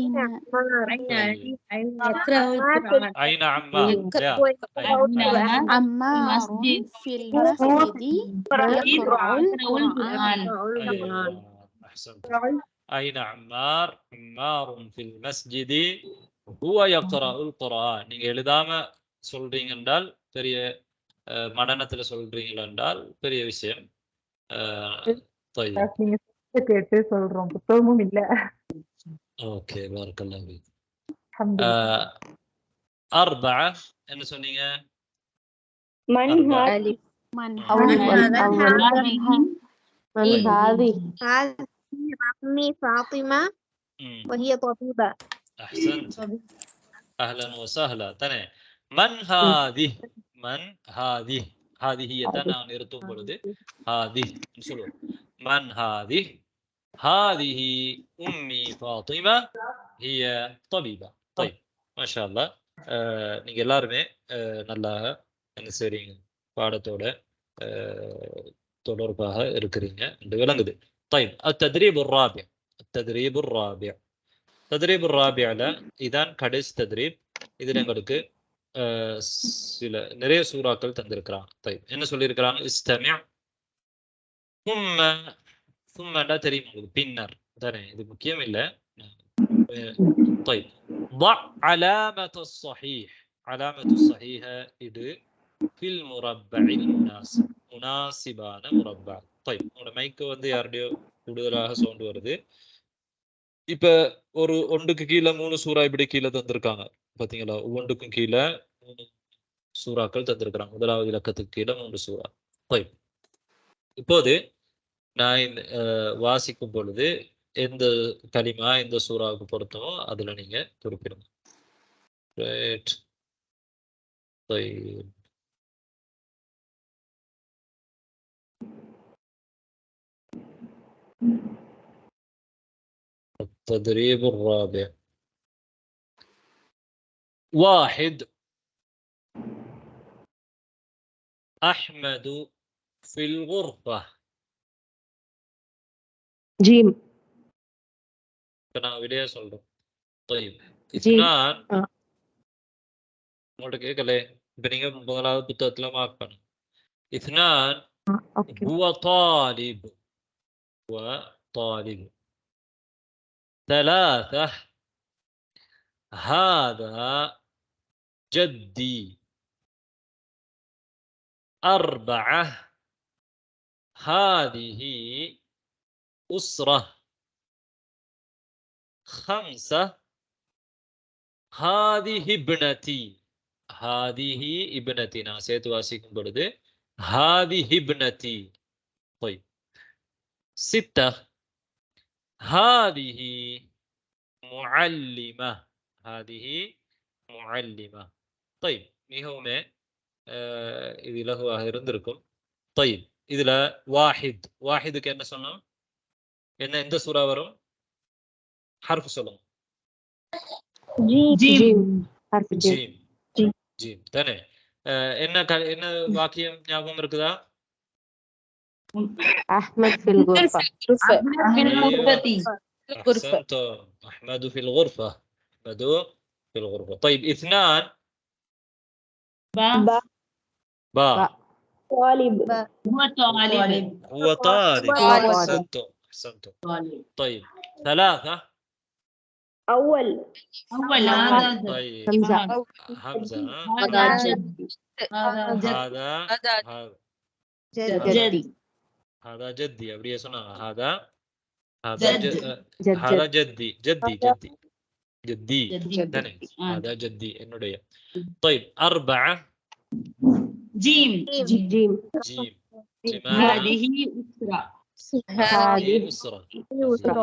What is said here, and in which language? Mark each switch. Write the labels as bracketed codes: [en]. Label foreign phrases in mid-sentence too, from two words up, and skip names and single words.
[ar] أين عمار؟ عمار في المسجد يقرأ القرآن. أحسنت. أين عمار؟ عمار في المسجد هو يقرأ القرآن. [ta] நீங்க எழுதாம சொல்றீங்க என்றால் பெரிய மனநத்துல சொல்றீங்க என்றால் பெரிய விஷயம். [ar] طيب [ta] கேட்டு சொல்றோம். புத்தகமும் இல்ல. [ar] ஓகே بارك الله فيك. அல்ஹம்துலில்லாஹ். [ta] 4 என்ன சொன்னீங்க? [ar] من هذه؟ من هذه أمي فاطمة وهي طبيبة. أحسنت. أهلا وسهلا. تمام. من هذه؟ من هذه؟ هذه هي تنا نرتم بلده هذه نسلو. من هذه؟ هذه أمي فاطمة هي طبيبة. طيب ما شاء الله. [ta] நீங்க எல்லாருமே நல்லா என்ன செய்றீங்க? பாடத்தோட தொடர்பாக இருக்கிறீங்க என்று விளங்குது. [ar] طيب التدريب الرابع. التدريب الرابع. التدريب الرابع [ta] இதான் கடைசி தத்ரீப். இதுல எங்களுக்கு சில நிறைய சூறாக்கள் தந்திருக்கிறாங்க. طيب என்ன சொல்லியிருக்கிறாங்க? [ar] استمع ثم [ta] தெரியும் உங்களுக்கு பின்னர் தானே, இது முக்கியம் இல்லை. [ar] طيب ضع علامة الصحيح. علامة الصحيح இது في المربع المناسب. [ta] முனாசிபான முரப்பா. طيب உங்களோட மைக்கு வந்து யாருடையோ கூடுதலாக சவுண்ட் வருது. இப்ப ஒரு ஒன்றுக்கு கீழே 3 சூறா இப்படி கீழே தந்திருக்காங்க பாத்தீங்களா? ஒவ்வொன்றுக்கும் கீழே 3 சூறாக்கள் தந்திருக்கிறாங்க. முதலாவது இலக்கத்துக்கு கீழே 3 சூறா. طيب இப்போது நான் வாசிக்கும் பொழுது எந்த கலிமா எந்த சூறாவுக்கு பொருத்தமோ அதுல நீங்க குறிப்பிடுங்க. ரைட். [ar] التدريب الرابع. 1 أحمد في الغرفة. جيم. [ta] நான் விடையா சொல்றேன். طيب 2 உங்கள்ட்ட கேட்கல. இப்ப நீங்க முதலாவது புத்தகத்துல மார்க் பண்ணுங்க. [ar] 2 هو طالب. هو طالب. 3 هذا جدي. 4 هذه أسرة. 5 هذه ابنتي. هذه ابنتي. [ta] நான் சேர்த்து வாசிக்கும் பொழுது [ar] هذه ابنتي. طيب 6 هذه معلمة. هذه معلمة. [ta] طيب மிகவும் இது இலகுவாக இருந்திருக்கும். طيب இதுல வாஹிதுக்கு என்ன சொன்னோம்? என்ன எந்த சூரா வரும்? حرف சொல்லுங்க. [ar] جيم. حرف جيم. [ta] جيم தானே. என்ன வாக்கியம் ஞாபகம் இருக்குதா? [ar] أحمد في الغرفة. أحمد في الغرفة. أحمد في الغرفة. طيب 2 باء. طالب. هو طالب. أحسنتم. طيب 3 أول. طيب همزة. هذا جدي. هذا جدي. [ta] அப்படியே சொன்னாங்க. [ar] هذا جدي. تاني. هذا جدي என்னுடைய. طيب 4 جيم. هذه أسرة.